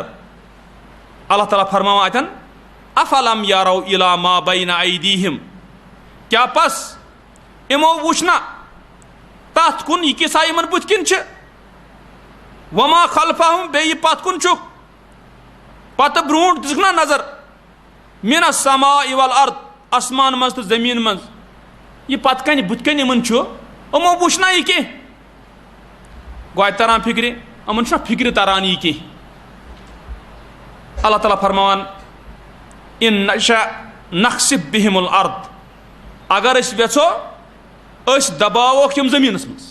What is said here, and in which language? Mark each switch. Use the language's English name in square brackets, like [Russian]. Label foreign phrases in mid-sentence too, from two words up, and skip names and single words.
[Kashmiri] اللہ تعالیٰ فرماوان اتٮ۪ن [Arabic] افلم یارو الا ما بین ایدیہم [Kashmiri] کیٛاہ پس یِمو وٕچھ نہ تتھ کُن یہِ کِسا یِمن بٕتھِ کِنۍ چھِ [Arabic] وما خلفہم [Kashmiri] بیٚیہِ یہِ پتھ کُن چھُکھ پتہٕ برونٛٹھ دِژٕکھ نا نظر [Arabic] من السماء والارض [Kashmiri] آسمان منٛز تہٕ زٔمیٖن منٛز یہِ پتہٕ کنہِ بٕتھِ کنہِ یِمن چھُ یِمو وٕچھ نا یہِ کینٛہہ. گوٚو اتہِ تران فِکرِ یِمن چھُنہ فِکرِ تران یہِ کینٛہہ. اللہ تعالیٰ فرماوان [Arabic] ان نشأ نخسف بہم الارض [Kashmiri] اگر أسۍ یژھو أسۍ دباووکھ یِم زٔمیٖنس منٛز.